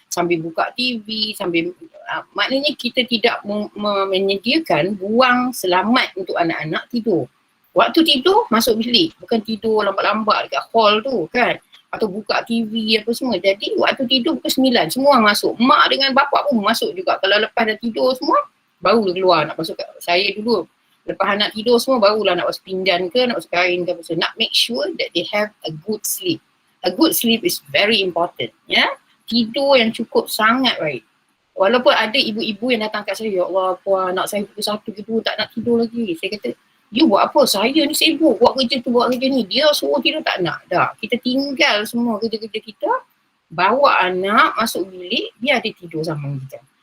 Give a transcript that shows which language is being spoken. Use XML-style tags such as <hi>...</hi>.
<ms>sambil buka TV, sambil maknanya kita tidak menyediakan ruang selamat untuk anak-anak tidur. Waktu tidur masuk bilik, bukan tidur lambat-lambat dekat hall tu kan, atau buka TV apa semua. Jadi waktu tidur pukul 9 semua masuk. Mak dengan bapak pun masuk juga. Kalau lepas dah tidur semua baru keluar nak masuk. Saya dulu lepas anak tidur semua barulah nak masuk pinggan ke, nak masuk kain ke apa semua. Nak</ms> <en>make sure that they have a good sleep. A good sleep is very important, ya.</en> <ms>Tidur yang cukup sangat baik. Walaupun ada ibu-ibu yang datang kat saya, ya Allah puan, anak saya pukul 1 gitu tak nak tidur lagi. Saya kata, you buat apa? Saya ni sibuk buat kerja tu, buat kerja ni. Dia suruh tidur tak nak. Dah, kita tinggal semua kerja-kerja kita, bawa anak masuk bilik, biar dia tidur sama kita.</ms>